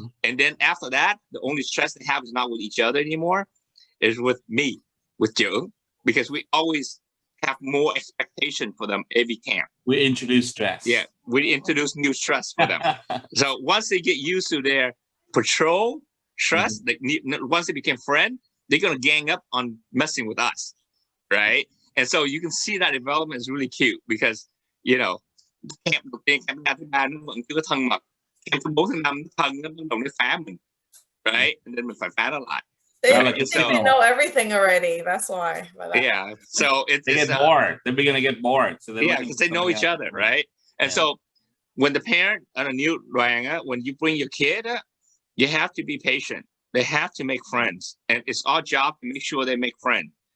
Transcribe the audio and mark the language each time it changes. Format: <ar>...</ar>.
<en>And then after that, the only stress they have is not with each other anymore, is with me, with Joe, because we always have more expectation for them every camp. We introduce stress. Yeah, we introduce new stress for them. So once they get used to their patrol stress, once they became friends, they're gonna gang up on messing with us, right? And so you can see that development is really cute because, you know,</en> <vi>camp đầu tiên, camp 2 thứ 3 nó vẫn chưa có thân mật, camp thứ 4 thứ 5 thân nó bắt đầu nó phá mình,</vi> <en>right? And then</en> <vi>mình phải phá nó lại.</vi> <en>They know everything already. That's why. Yeah. So they get bored. They're beginning to get bored. So because they know each other, right? And so when the parent on a new when you bring your kid, you have to be patient. They have to make friends, and it's our job to make sure they make friends.</en>